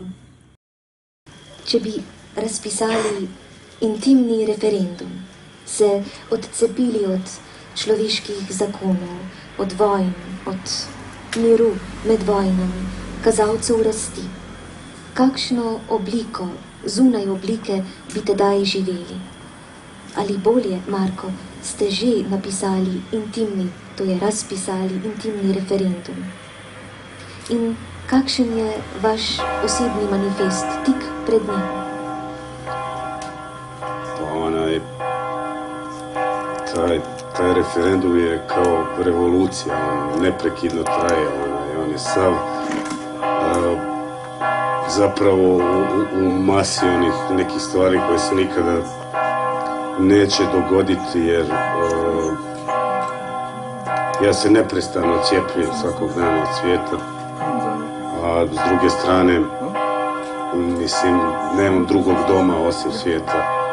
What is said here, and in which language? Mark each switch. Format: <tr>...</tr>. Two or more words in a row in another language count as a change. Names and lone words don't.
<sl>Če bi razpisali intimni referendum, se odcepili od človeških zakonov, od vojn, od miru med vojnami, kazalcev rasti, kakšno obliko, zunaj oblike bi tedaj živeli? Ali bolje, Marko, ste že napisali intimni, to je razpisali intimni referendum? In kakšen je vaš osebni manifest tik pred njim?</sl> <hr>Taj referendum je kao revolucija, on neprekidno traje, on je sav zapravo u masi onih nekih stvari koje se nikada neće dogoditi, jer ja se neprestano cijepljujem svakog dana od svijeta, a s druge strane, mislim, nemam drugog doma osim svijeta.</hr>